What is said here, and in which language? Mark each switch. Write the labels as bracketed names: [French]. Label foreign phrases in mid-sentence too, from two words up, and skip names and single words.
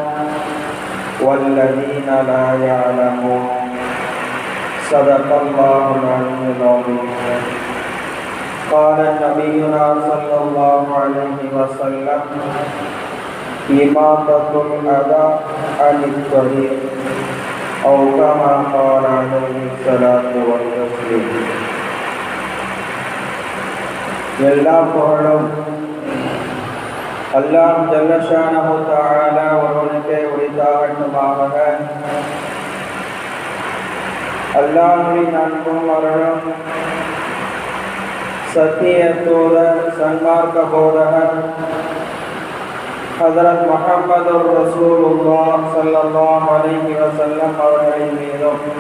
[Arabic] والذين لا يعلمون صدق الله العلي العظيم قال نبينا صلى الله عليه وسلم إماطة الأذى عن الطريق أو كما قال عليه الصلاة والتسليم [Tamil] எல்லா புகழும் அல்லாஹ் [Arabic] جل شأنه تعالى [Tamil] ஒருவனுக்கே உரித்தாகட்டுமாக. அல்லாஹ்வின் அன்பும் அருளும் சத்திய தூதர் சன்மார்க்க போதகர் ஹஜ்ரத் முஹம்மது ரசூலுல்லாஹ் [Arabic] صلى الله عليه وسلم [Tamil] அவர்களின் மீதும்